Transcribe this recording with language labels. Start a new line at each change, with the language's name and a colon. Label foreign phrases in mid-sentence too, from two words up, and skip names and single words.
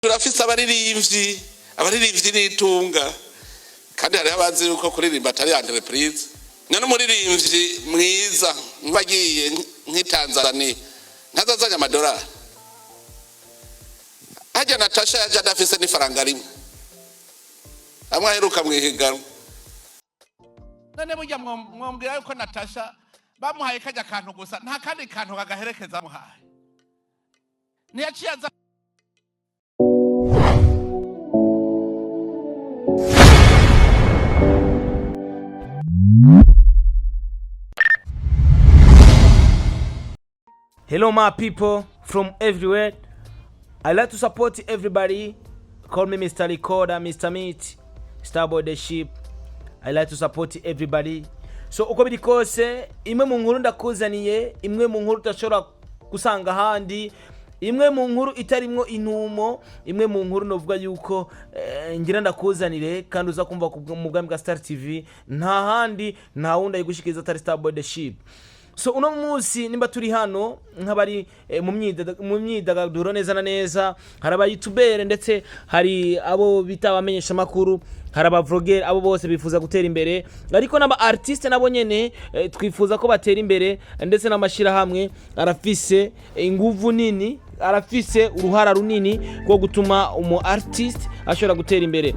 Rundi: turafise abaririmbyi n'itunga kandi hari abazi yuko kuririmba atari entreprise none umuririmbyi mwiza mbagiye nk'itanzania ntazazanya amadolari hajya Natacha yaje adafise n'ifaranga rimwe amwe aheruka mwihiganwa none burya mwombwira yuko Natacha bamuhaye kajya kantu gusa nta kandi kantu kagaherekeza muhaye niyaciye aza.
English: Hello my people from everywhere. I like to support everybody. Call me Mr. Recorder, Mr. Meat, Starboy the Sheep. I like to support everybody.
Rundi: So uko biri kose imwe mu nkuru ndakuzaniye, imwe mu nkuru utashobora gusanga handi, imwe mu nkuru itarimwo intumo, imwe mu nkuru novuga yuko ngira ndakuzanire kandi uza kumva ku mugambi ga Star TV nta handi nta wundi ayigushikiriza atari Starboy the Sheep. So uno munsi nimba turi hano nk'abari mu myidagaduro neza na neza, hari aba YouTuber ndetse hari abo bita abamenyesha makuru, hari aba vlogger, abo bose bifuza gutera imbere, ariko n'aba artiste nabo nyene twifuza ko batera imbere, ndetse n'amashira hamwe arafise inguvu nini, arafise uruhara runini rwo gutuma umu artist ashobora gutera imbere.